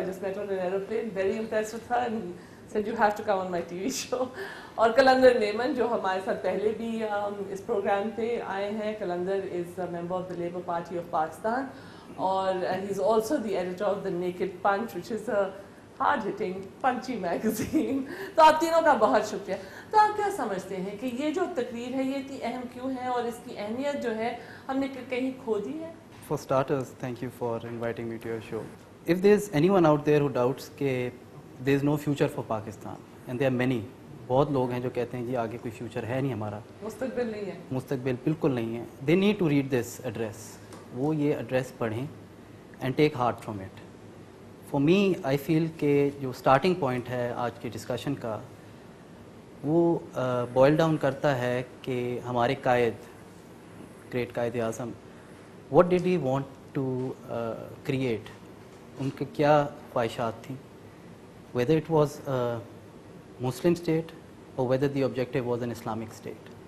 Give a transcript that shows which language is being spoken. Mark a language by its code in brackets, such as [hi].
[en] I just met her on an aeroplane, very impressed with her and said you have to come on my TV show. [ur] اور قلندر میمن جو ہمارے ساتھ پہلے بھی اس programme پہ آئے ہیں. [en] Qalandar is a member of the Labour Party of Pakistan [ur] اور [en] he is also the editor of the Naked Punch, which is a hard hitting punchy magazine. [ur] تو آپ تینوں کا بہت شکریہ. تو آپ کیا سمجھتے ہیں کہ یہ جو تقریر ہے یہ اتنی اہم کیوں ہے اور اس کی اہمیت جو ہے ہم نے کہیں کھو دی ہے؟ [en] For starters, thank you for inviting me to your show. If there's anyone out there who doubts [ur] کہ [en] there's no future for Pakistan, and there are many, [ur] بہت لوگ ہیں جو کہتے ہیں جی آگے کوئی فیوچر ہے نہیں ہمارا، مستقبل نہیں ہے، مستقبل بالکل نہیں ہے. [en] They need to read this address. [ur] وہ یہ ایڈریس پڑھیں [en] and take heart from it. For me, I feel [ur] کہ جو اسٹارٹنگ پوائنٹ ہے آج کے ڈسکشن کا وہ بوائل ڈاؤن کرتا ہے کہ ہمارے قائد، great Quaid Azam, [en] what did he want to create؟ [ur] ان کے کیا خواہشات تھیں؟ [en] whether it was a Muslim state or whether the objective was an Islamic state.